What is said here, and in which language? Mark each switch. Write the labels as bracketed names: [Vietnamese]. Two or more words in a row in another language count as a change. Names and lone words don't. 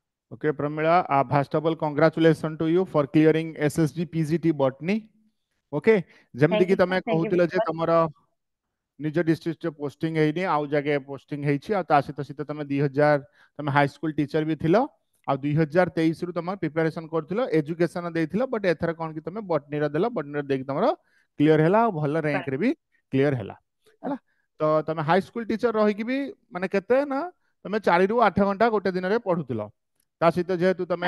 [English] Okay, Pramila, first of all, congratulations to you for clearing SSG PGT botany. [Odia] Okay, ଯେମିତି [English] थैंक [Odia] କି [English] यू [Odia] ତମେ [English] sir, thank you [Odia] କହୁଥିଲ [English] वेरी [Odia] ଯେ [English] मच। [Odia] ତମର ନିଜ ଡିଷ୍ଟ୍ରିକ୍ଟରେ ପୋଷ୍ଟିଂ ହେଇନି ଆଉ ଜାଗା ପୋଷ୍ଟିଂ ହେଇଛି ଆଉ ତା ସହିତ ତମେ 2000 ତମେ [English] high school teacher [Odia] ବି ଥିଲ ଆଉ 2023 ରୁ ତମେ ପ୍ରିପାରେସନ କରୁଥିଲ ଏଜୁକେସନ ଦେଇଥିଲ ବଟ୍ ଏଥର କଣ କି ତମେ ବଟନୀର ଦେଲ ବଟନୀର ଦେଇକି ତମର କ୍ଲିୟର ହେଲା ଆଉ ଭଲ ରାଙ୍କରେ ବି କ୍ଲିୟର ହେଲା ହେଲା ତ ତମେ [English] high school teacher [Odia] ରହିକି ବି ମାନେ କେତେ ନା ତମେ 4 ରୁ 8 ଘଣ୍ଟା ଗୋଟେ ଦିନରେ ପଢୁଥିଲ ତା ସହିତ ଯେହେତୁ ତମେ